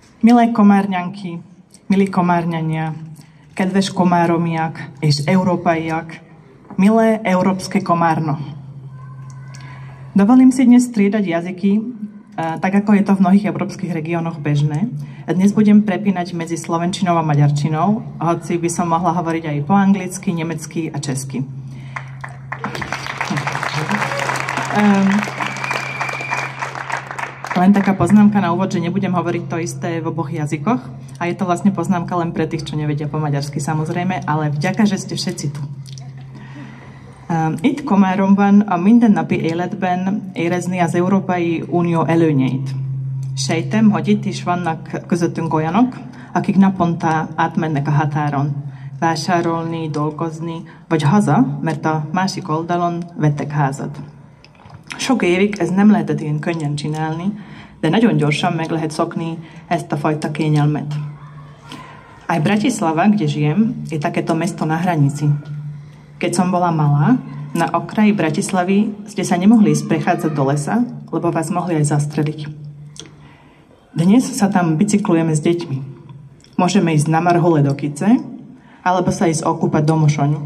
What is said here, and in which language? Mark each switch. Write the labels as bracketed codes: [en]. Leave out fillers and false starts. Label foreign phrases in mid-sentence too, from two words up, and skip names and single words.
[sk] Milé komárňanky, milí komárňania, [hu] kedves komáromiak és európaiak, [sk] milé európske komárno. Dovolím si dnes striedať jazyky, tak ako je to v mnohých európskych regiónoch bežné. A dnes budem prepínať medzi slovenčinou a maďarčinou, hoci by som mohla hovoriť aj po anglicky, nemecky a česky. Len taká poznámka na úvod, že nebudem hovoriť to isté v oboch jazykoch. A je to vlastne poznámka len pre tých, čo nevedia po maďarsky samozrejme, ale vďaka, že ste všetci tu. [hu] Itt Komáromban a mindennapi életben érezni az Európai Unió előnyeit. Sejtem, hogy itt is vannak közöttünk olyanok, akik naponta átmennek a határon. Vásárolni, dolgozni, vagy haza, mert a másik oldalon vettek házat. Sok évig ez nem lehetett ilyen könnyen csinálni, de nagyon gyorsan meg lehet szokni ezt a fajta kényelmet. [sk] Aj Bratislava, kde žijem, je takéto mesto na hranici. Keď som bola malá, na okraji Bratislavy ste sa nemohli ísť prechádzať do lesa, lebo vás mohli aj zastreliť. Dnes sa tam bicyklujeme s deťmi. Môžeme ísť na Marhule do Kice, alebo sa ísť okúpať do Mošoňu.